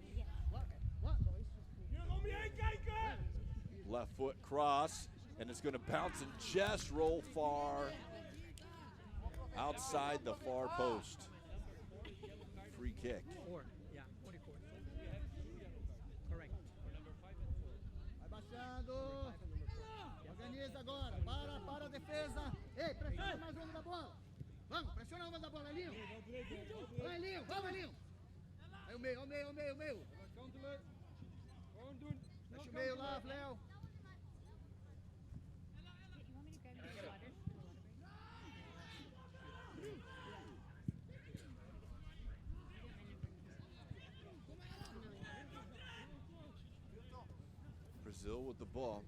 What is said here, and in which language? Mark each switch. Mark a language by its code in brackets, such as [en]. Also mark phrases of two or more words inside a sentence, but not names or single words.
[en] Left foot cross, and it's going to bounce and just roll far outside the far post. Free kick. 4, yeah, 44. [pt] Fernando. Organiza agora. Para a defesa. Ei, pressiona mais o homem da bola. Vamos, pressiona o homem da bola, Elinho. Vai, Elinho. Vamos, Elinho. Aí o meio. [nl] Kantelen. Gewoon doen. [pt] Fecha o meio lá, Léo. [en] Brazil with the ball.